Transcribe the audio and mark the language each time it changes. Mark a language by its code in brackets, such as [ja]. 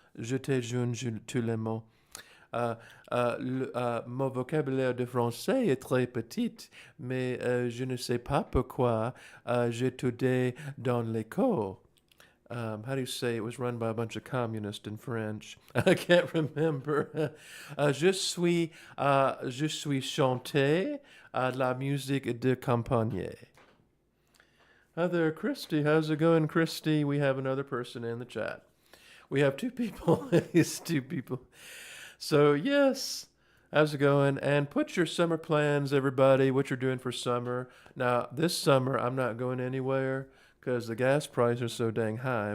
[fr] J'étais jeune, tous les mots. Mon vocabulaire de français est très petit, mais je ne sais pas pourquoi j'étudiais dans l'école. [en] How do you say it was run by a bunch of communists in French? I can't remember. [fr] Je suis chanté la musique de campagne. [en] Hi there, Christy. How's it going, Christy? We have another person in the chat. We have two people. It's two people. So, yes. How's it going? And put your summer plans, everybody, what you're doing for summer. Now, this summer, I'm not going anywhere, because the gas prices are so dang high.